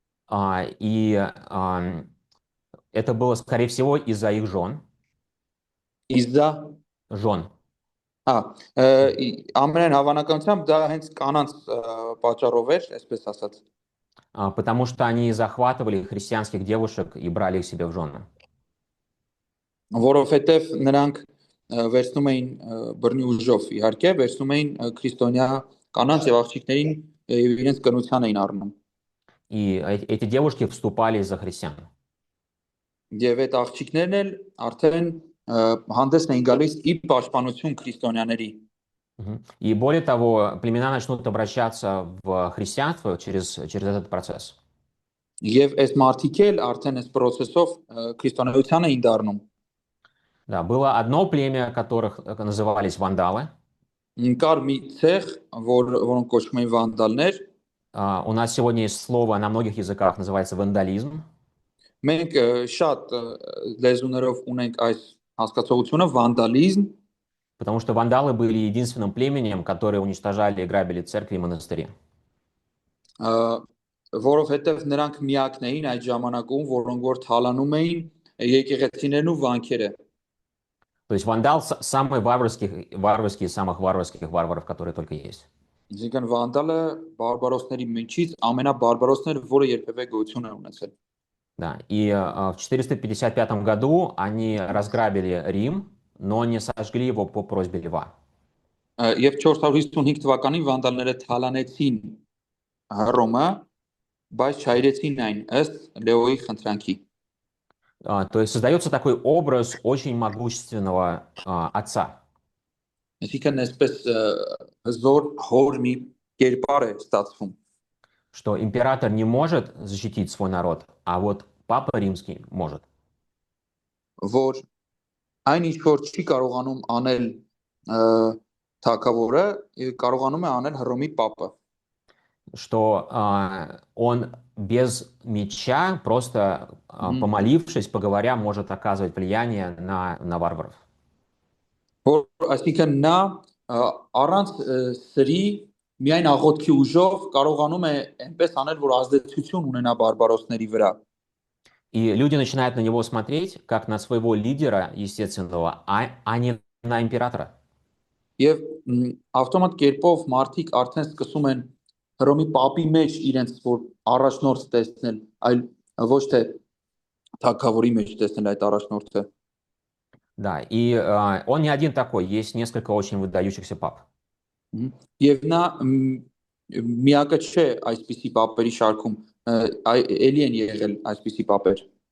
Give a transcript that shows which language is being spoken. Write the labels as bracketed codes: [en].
[ru] И это было, скорее всего, из-за их жен. Իզա Жен. [hy] ամենայն հավանականությամբ դա հենց կանանց պատճառով էր, այսպես ասած, [ru] Потому что они захватывали христианских девушек и брали их себе в жены. [hy] որովհետև նրանք վերցնում էին բռնի ուժով, իհարկե, վերցնում էին քրիստոնյա կանանց եւ աղջիկներին եւ իրենց կնության էին առնում։ [ru] И эти девушки вступали за христиан. [hy] Եվ այդ աղջիկներն էլ արդեն հանդես էին գալիս ի պաշտպանություն քրիստոնյաների։ [ru] И более того, племена начнут обращаться в христианство через этот процесс. [hy] Եվ այս մարդիկ էլ արդեն այս process-ով քրիստոնեության էին դառնում։ [ru] Да, было одно племя, которых назывались вандалы. [hy] Կար մի ցեղ, որոնք կոչվում էին վանդալներ։ [ru] У нас сегодня есть слово на многих языках, называется вандализм. [hy] Մենք շատ լեզուներով ունենք այս հասկացողությունը վանդալիզմ, [ru] потому что вандалы были единственным племенем, которые уничтожали и грабили церкви и монастыри. [hy] Որովհետև նրանք միակն էին այդ ժամանակում, որոնք որ թալանում էին եկեղեցիներն ու վանքերը։ [ru] То есть вандал самый варварский из самых варварских варваров, которые только есть. [hy] Այսինքն վանդալը բարբարոսների միջից ամենաբարբարոսները, որը երբևէ գոյություն է ունեցել։ [ru] Да, и в 455 году они разграбили Рим, но не сожгли его по просьбе Льва. [hy] Եվ 455 թվականին վանդալները թալանեցին Հռոմը, բայց չայրեցին այն ըստ Լեոյի խնդրանքի։ [ru] То есть создается такой образ очень могущественного отца. [hy] Այսինքն այսպես հզոր հոր մի կերպար է ստացվում։ [ru] Что император не может защитить свой народ, а вот Папа Римский может. [hy] Որ այն ինչ որ չի կարողանում անել թագավորը, կարողանում է անել Հռոմի Պապը։ [ru] Что он без меча, просто помолившись, поговоря, может оказывать влияние на варваров. [hy] Որ այսինքն նա առանց սրի միայն աղոթքի ուժով կարողանում է այնպես անել, որ ազդեցություն ունենա բարբարոսների վրա։ [ru] И люди начинают на него смотреть как на своего лидера естественного, а не на императора. [hy] Եվ ավտոմատ կերպով մարդիկ արդեն սկսում են Հռոմի Պապի մեջ իրենց որ առաջնորդ տեսնել, այլ ոչ թե թագավորի մեջ տեսնել այդ առաջնորդը։ [ru] Да, и он не один такой, есть несколько очень выдающихся пап. [hy] Եվ նա միակը չէ այսպիսի պապերի շարքում, էլի են եղել այսպիսի պապեր։